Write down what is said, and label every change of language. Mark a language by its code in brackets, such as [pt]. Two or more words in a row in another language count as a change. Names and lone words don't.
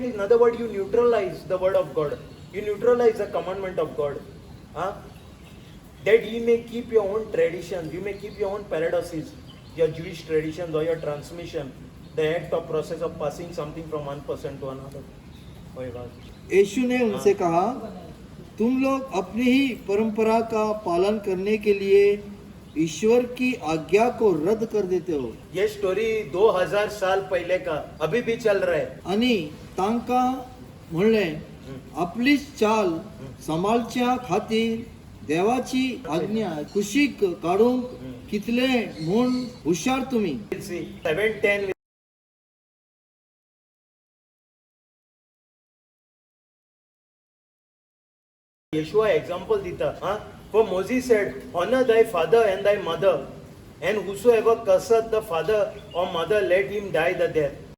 [en] In other words, you neutralize the word of God. You neutralize the commandment of God. That ye may keep your own traditions. You may keep your own paradoxes, your Jewish traditions or your transmission, the act or process of passing something from one person to another. [hi] यीशु ने उनसे कहा, तुम लोग अपनी ही परंपरा का पालन करने के लिए ईश्वर की आज्ञा को रद्द कर देते हो. ये स्टोरी 2000 साल पहले का अभी भी चल रहा है. [kok] आणि तांका म्हणले, आपलीच चाल सांभाळच्या खातीर देवाची आज्ञा कुशीक काढूंक कितले म्हूण हुशार तुम्ही. 7:10 Yeshua example dita. [en] For Moses said, honor thy father and thy mother, and whosoever curseth the father or mother, let him die the death.